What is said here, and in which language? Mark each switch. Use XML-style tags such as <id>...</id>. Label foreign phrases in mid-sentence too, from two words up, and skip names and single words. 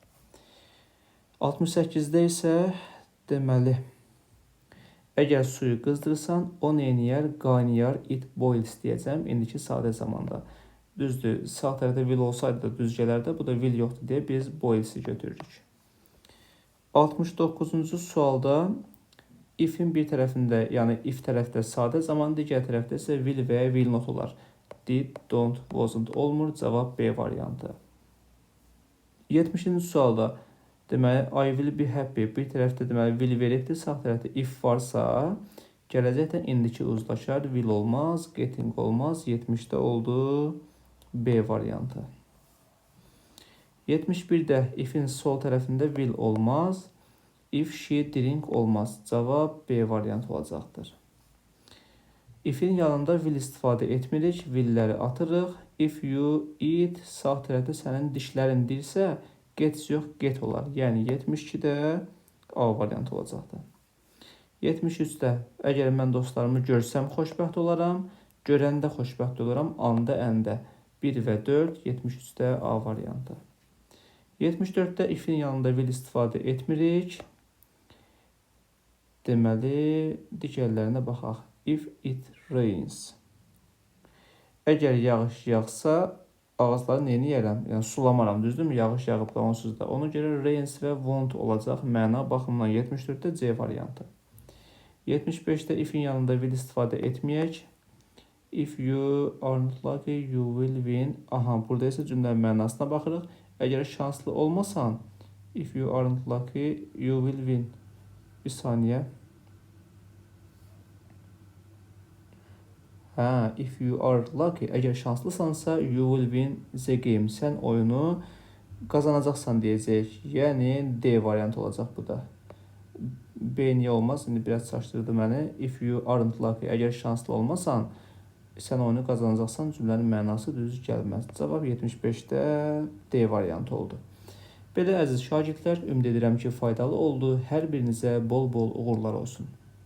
<az>68-də isə deməli, əgər suyu qızdırırsan, o neyniyər? Qaynayar,</az> <en>it boils</en> <az>deyəcəm. İndiki sadə zamanda. Düzdür, sağ tərəfdə will olsaydı da düz gələrdi. Bu da will yoxdur deyə biz boils'i götürürük. 69-cu sualda if-in bir tərəfində, yəni if tərəfdə sadə zaman, digər tərəfdə isə will və ya</az> <en>will not</en> <az>olar. Did, don't, wasn't olmur. Cavab B variantı. 70-ci sualda deməli,</az> <en>I will be happy.</en> <az>Bir tərəfdə deməli will veribdir, sağ tərəfdə if varsa, gələcəkdə indiki uzlaşar. Will olmaz, getting olmaz. 70-də oldu B variantı. 71-də if-in sol tərəfində will olmaz.</az> <en>If she drink olmaz.</en> <az>Cavab B variantı olacaqdır. If-in yanında will istifadə etmirik. Will-ləri atırıq.</az> <en>If you eat,</en> <az>sağ tərəfdə sənin dişlərin dirsə, gets yox, get olar. Yəni 72-də A variantı olacaqdır. 73-də əgər mən dostlarımı görsəm xoşbəxt olaram. Görəndə xoşbəxt olaram. Anda, əndə. 1 və 4, 73-də A variantı. 74-də if-in yanında will istifadə etmirik. Deməli, digərlərinə baxaq.</az> <en>If it rains.</en> <az>Əgər yağış yağsa, ağacları neyini yərəm? Yəni, sulamaram, düzdürmü? Yağış yağıb da onsuz da. Ona görə rains və won't olacaq məna baxımından 74-də C variantı. 75-də if-in yanında will istifadə etməyək.</az> <en>If you aren't lucky, you will win.</en> <az>Aha, burada isə cümlənin mənasına baxırıq. Əgər şanslı olmasan,</az> <en>if you aren't lucky, you will win.</en> <az>Bir saniyə. Hə,</az> <en>if you are lucky,</en> <az>əgər şanslısansa,</az> <en>you will win the game.</en> <az>Sən oyunu qazanacaqsan deyəcək. Yəni D variantı olacaq bu da. B niyə olmaz? İndi biraz çaşdırdı məni.</az> <en>If you aren't lucky,</en> <az>əgər şanslı olmasan, sən oyunu qazanacaqsan cümlənin mənası düz gəlməz. Cavab 75-də D variantı oldu. Belə əziz şagirdlər, ümid edirəm ki, faydalı oldu. Hər birinizə bol-bol uğurlar olsun.</az>